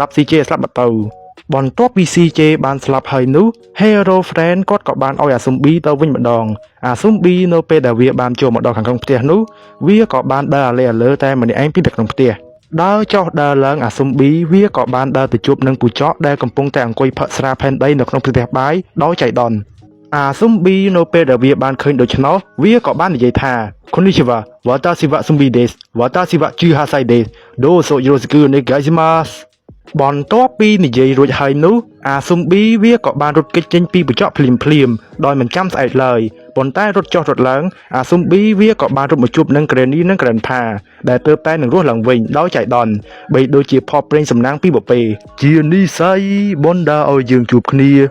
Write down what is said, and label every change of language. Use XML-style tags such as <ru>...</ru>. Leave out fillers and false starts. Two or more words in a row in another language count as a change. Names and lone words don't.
<km>CJ ស្លាប់បាត់ទៅបន្ទាប់ពី CJ បានស្លាប់ហើយនោះ Hero Friend គាត់ក៏បានឲ្យអាស៊ុំប៊ីទៅវិញម្ដងអាស៊ុំប៊ីនៅពេលដែលវាបានចូលមកដល់ខាងក្នុងផ្ទះនោះវាក៏បានដើរអាលើតែម្នាក់ឯង ពីក្នុងផ្ទះដើរចុះដើរឡើងអាស៊ុំប៊ីវាក៏បានដើរទៅជួបនឹងពូចកដែលកំពុងតែអង្គុយផឹកស្រាផែនដីនៅក្នុងផ្ទះបាយដោយចៃដន្យ អាស៊ុំប៊ីនៅពេលដែលវាបានឃើញដូច្នោះវាក៏បាននិយាយថា</km> <ja>こんにちは 私は ゾンビ です 私は 18 です どうぞ よろしく お願いします</ja> <km>បន្ទាប់ពីនិយាយរួចហើយនោះអាស៊ុំប៊ីវាក៏បានរត់គេចចេញពីពូចកភ្លាមដោយមិនចាំស្អែកឡើយប៉ុន្តែរត់ចុះរត់ឡើងអាស៊ុំប៊ីវាក៏បានរត់មកជួបនឹង Granny និង Grandpa ដែលទើបតែនឹងរស់ឡើងវិញដោយចៃដន្យបីដូចជាផបប្រេងសំណាងពីបបេជានិស្ស័យបណ្ដាឲ្យយើងជួបគ្នា</km>